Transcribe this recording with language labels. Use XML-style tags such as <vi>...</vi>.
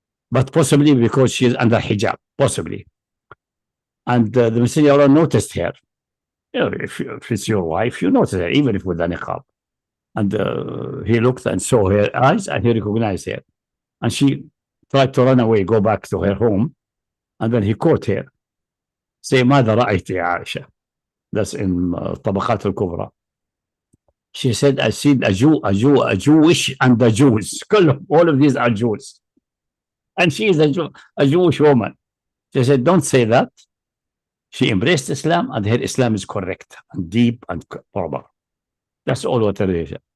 <en>But possibly because she is under hijab, possibly. And the Messenger of Allah noticed her. You know, if it's your wife, you notice her, even if with a niqab. And he looked and saw her eyes, and he recognized her. And she tried to run away, go back to her home. And then he caught her. Say,</en> <ar>ماذا رأيت يا عائشة?</ar> <en>That's in طبقات الكبرى. She said, I see a Jewish and the Jews. All of these are Jews. And she is a Jewish woman. She said, don't say that. She embraced Islam, and her Islam is correct and deep and proper. That's all what it is.</en>